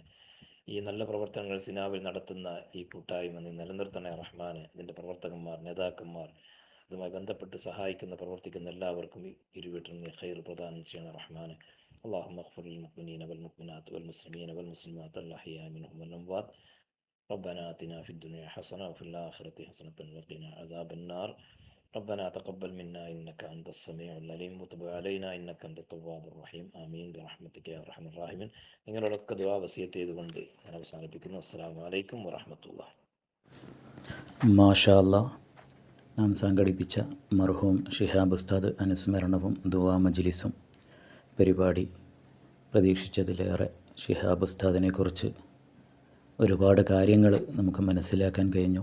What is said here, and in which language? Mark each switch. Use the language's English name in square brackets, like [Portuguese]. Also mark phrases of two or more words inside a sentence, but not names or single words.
[Malayalam] ഈ നല്ല പ്രവർത്തനങ്ങൾ സിനാവിൽ നടത്തുന്ന ഈ കൂട്ടായ്മ നീ നിലനിർത്തണേ റഹ്മാനെ. ഇതിൻ്റെ പ്രവർത്തകന്മാർ, നേതാക്കന്മാർ, അതുമായി ബന്ധപ്പെട്ട് സഹായിക്കുന്ന, പ്രവർത്തിക്കുന്ന എല്ലാവർക്കും ഇരുവീട്ടിലും നീ ഖൈർ പ്രദാനം ചെയ്യണേ റഹ്മാനെ. [Arabic] اللهم اغفر للمؤمنين والمؤمنات والمسلمين والمسلمات الأحياء منهم والأموات. ربنا آتنا في الدنيا حسنة وفي الآخرة حسنة وقنا عذاب النار. ربنا تقبل منا إنك أنت السميع العليم وتب علينا إنك أنت التواب الرحيم. آمين برحمتك يا أرحم الراحمين. [Malayalam] നിങ്ങളോടൊക്കെ ദുആ വസിയത്ത് ചെയ്തുകൊണ്ട് ഞാൻ അവസാനിപ്പിക്കുന്നു. [Arabic] السلام عليكم ورحمة الله. ما شاء الله. [Malayalam] നാം സംഘടിപ്പിച്ച മർഹൂം ഷിഹാബ് ഉസ്താദ് അനുസ്മരണവും ദുആ മജ്ലിസും പരിപാടി പ്രതീക്ഷിച്ചതിലേറെ ഷിഹാബ് ഉസ്താദിനെക്കുറിച്ച് ഒരുപാട് കാര്യങ്ങൾ നമുക്ക് മനസ്സിലാക്കാൻ കഴിഞ്ഞു.